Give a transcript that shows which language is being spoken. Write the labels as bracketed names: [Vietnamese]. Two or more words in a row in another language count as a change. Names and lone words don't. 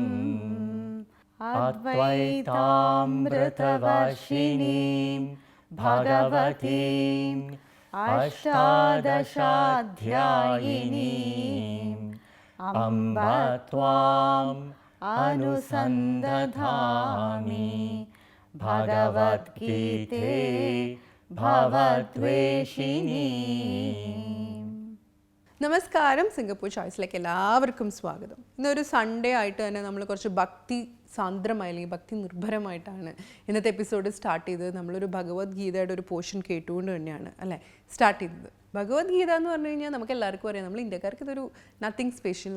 [Sanskrit] अद्वैतामृतवर्षिणीं भगवतीम् अष्टादशाध्यायिनीम् अम्ब त्वाम् अनुसन्दधामि भगवद्गीते भवद्वेषिणी. [Malayalam] നമസ്കാരം. സിംഗപ്പൂർ ചോയ്സിലേക്ക് എല്ലാവർക്കും സ്വാഗതം. ഇന്നൊരു സൺഡേ ആയിട്ട് തന്നെ നമ്മൾ കുറച്ച് ഭക്തി സാന്ദ്രമായി അല്ലെങ്കിൽ ഭക്തി നിർഭരമായിട്ടാണ് ഇന്നത്തെ [English] episode start [Malayalam] ചെയ്തത്. നമ്മളൊരു ഭഗവത്ഗീതയുടെ ഒരു പോർഷൻ കേട്ടുകൊണ്ട് തന്നെയാണ് അല്ലേ സ്റ്റാർട്ട് ചെയ്തത്. ഭഗവത്ഗീത എന്ന് പറഞ്ഞു കഴിഞ്ഞാൽ നമുക്ക് എല്ലാവർക്കും അറിയാം, നമ്മൾ ഇന്ത്യക്കാർക്ക് ഇതൊരു [English] nothing special.